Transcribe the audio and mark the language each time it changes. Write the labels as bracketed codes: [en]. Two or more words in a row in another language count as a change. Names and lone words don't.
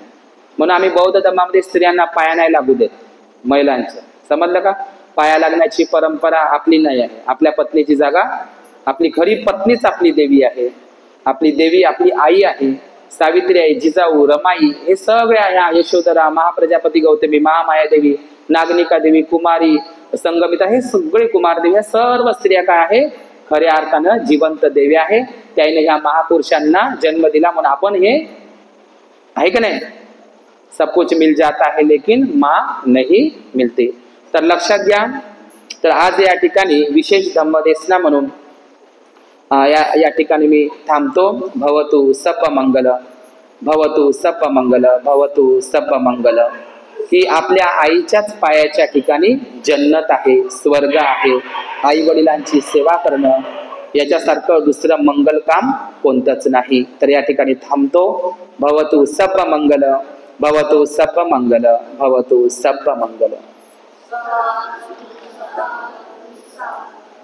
[mr] म्हणून आम्ही बौद्ध धर्मामध्ये स्त्रियांना पाया नाही लागू देत, महिलांच्या. समजलं का? पाया लागण्याची परंपरा आपली नाही आहे. आपल्या पत्नीची जागा, आपली खरी पत्नीच आपली देवी आहे. आपली देवी आपली आई आहे. सावित्री आहे, जिजाऊ, रमाई, हे सगळे आहे. यशोधरा, महाप्रजापती गौतमी, महामाया देवी, नागनिका देवी, कुमारी, संगमिता, हे सगळे कुमार देवी, ह्या सर्व स्त्रिया काय आहे? खऱ्या अर्थानं जिवंत देवी आहे. त्याने ह्या महापुरुषांना जन्म दिला, म्हणून आपण हे आहे की नाही? [hi] सब कुछ मिल जाता है लेकिन माँ नहीं मिलती. [mr] तर लक्षात घ्या. तर आज या ठिकाणी विशेष धम्मदेशना म्हणून या ठिकाणी मी थांबतो. [pi] भवतु सप मंगल, भवतु सप मंगल, भवतु सप मंगल. [mr] ही आपल्या आईच्याच पायाच्या ठिकाणी जन्नत आहे, स्वर्ग आहे. आई वडिलांची सेवा करणं याच्यासारखं दुसरं मंगल काम कोणतंच नाही. तर या ठिकाणी थांबतो. [pi] भवतु सप मंगल, भवतु सप मंगल, भवतु सप मंगल.